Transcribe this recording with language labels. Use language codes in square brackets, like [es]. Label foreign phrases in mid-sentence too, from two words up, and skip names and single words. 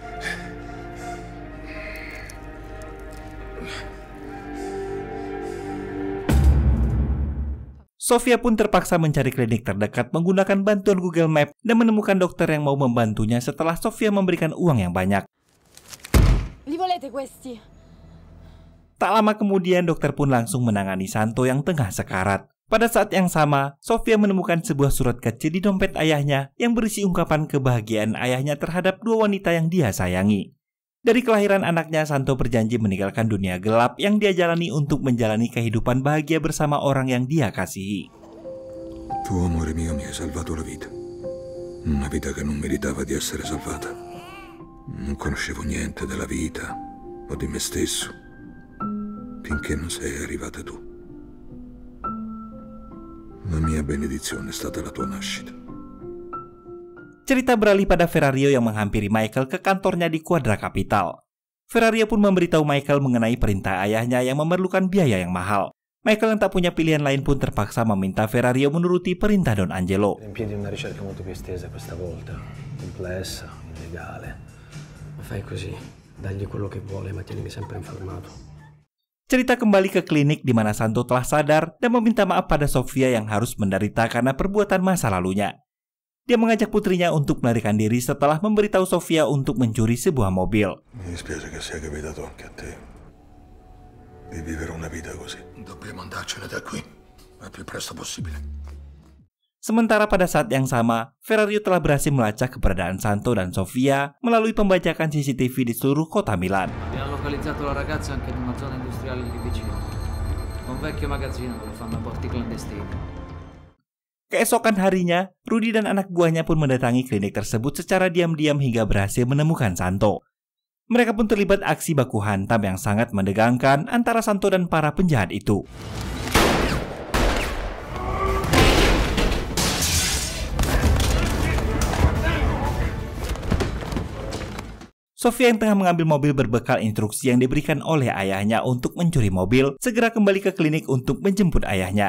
[id] Sofia pun terpaksa mencari klinik terdekat menggunakan bantuan Google Maps dan menemukan dokter yang mau membantunya setelah Sofia memberikan uang yang banyak. [it] Li volete questi? [id] Tak lama kemudian, dokter pun langsung menangani Santo yang tengah sekarat. Pada saat yang sama, Sofia menemukan sebuah surat kecil di dompet ayahnya yang berisi ungkapan kebahagiaan ayahnya terhadap dua wanita yang dia sayangi. Dari kelahiran anaknya, Santo berjanji meninggalkan dunia gelap yang dia jalani untuk menjalani kehidupan bahagia bersama orang yang dia kasihi. [it] Tuo amore mio mi hai salvato la vita. Una vita che non meritava di essere salvata. Non conoscevo niente della vita o di me stesso finché non sei arrivata tu. La mia benedizione è stata la tua nascita. [id] Cerita beralih pada Ferrario yang menghampiri Michael ke kantornya di Quadra Capital. Ferrario pun memberitahu Michael mengenai perintah ayahnya yang memerlukan biaya yang mahal. Michael yang tak punya pilihan lain pun terpaksa meminta Ferrario menuruti perintah Don Angelo. [it] In piedi una ricerca molto più estesa questa volta, complessa, illegale. Fai così, dagli quello che vuole, ma tienimi sempre informato. [id] Cerita kembali ke klinik di mana Santo telah sadar dan meminta maaf pada Sofia yang harus menderita karena perbuatan masa lalunya. Dia mengajak putrinya untuk melarikan diri setelah memberitahu Sofia untuk mencuri sebuah mobil. [it] Mi dispiace che sia capitato anche a te di vivere una vita così. Dobbiamo andarcene da qui il più presto possibile. [id] Sementara pada saat yang sama, Ferrario telah berhasil melacak keberadaan Santo dan Sofia melalui pembajakan CCTV di seluruh kota Milan. [it] Abbiamo localizzato la ragazza anche in una zona industriale lì vicino. Un vecchio magazzino dove fanno aborti clandestini. [id] Keesokan harinya, Rudy dan anak buahnya pun mendatangi klinik tersebut secara diam-diam hingga berhasil menemukan Santo. Mereka pun terlibat aksi baku hantam yang sangat menegangkan antara Santo dan para penjahat itu. Sofia yang tengah mengambil mobil berbekal instruksi yang diberikan oleh ayahnya untuk mencuri mobil, segera kembali ke klinik untuk menjemput ayahnya.